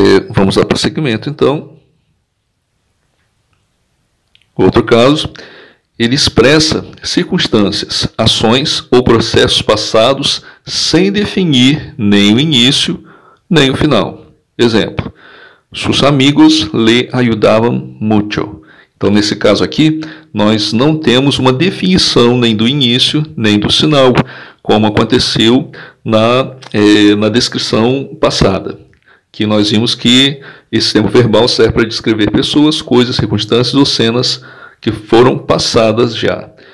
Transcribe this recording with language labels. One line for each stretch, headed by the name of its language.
Portuguese: Vamos dar prosseguimento, então. Outro caso, ele expressa circunstâncias, ações ou processos passados sem definir nem o início nem o final. Exemplo:
Spanish: sus amigos le ayudavam mucho.
Portuguese: Então, nesse caso aqui, nós não temos uma definição nem do início, nem do final, como aconteceu na descrição passada, que nós vimos que esse tempo verbal serve para descrever pessoas, coisas, circunstâncias ou cenas que foram passadas já.